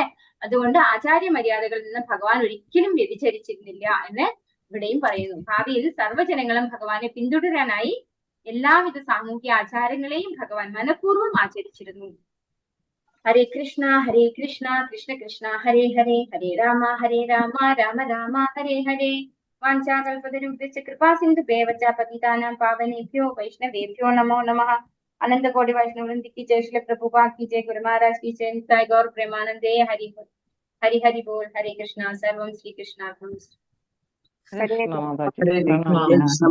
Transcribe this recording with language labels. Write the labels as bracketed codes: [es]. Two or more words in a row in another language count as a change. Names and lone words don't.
[ml] അതുകൊണ്ട് ആചാര്യ മര്യാദകളിൽ നിന്ന് ഭഗവാൻ ഒരിക്കലും വ്യതിചരിച്ചിരുന്നില്ല എന്ന് ഇവിടെയും പറയുന്നു. ഭാവിയിൽ സർവ്വജനങ്ങളും ഭഗവാനെ പിന്തുടരാനായി എല്ലാവിധ സാമൂഹ്യ ആചാരങ്ങളെയും ഭഗവാൻ മനഃപൂർവ്വം ആചരിച്ചിരുന്നു. [sa] ഹരേ കൃഷ്ണ കൃഷ്ണ കൃഷ്ണ ഹരേ ഹരേ, ഹരേ രാമ രാമ രാമ ഹരേ ഹരേ. വാഞ്ചാകൽപതരുഭ്യശ്ച കൃപാ സിന്ധുഭ്യവ ച പതിതാനാം പാവനേഭ്യോ വൈഷ്ണവേഭ്യോ നമോ നമഃ. [hi] अनंत कोटि वैष्णव वृंद की जय, श्री प्रभुपाद की जय, गुरु महाराज की जय, निताय गौर प्रेमानंदे। हरि हरि हरि बोल। हरे कृष्णा। [sa] सर्वं श्री कृष्णार्पणमस्तु। हरे कृष्ण।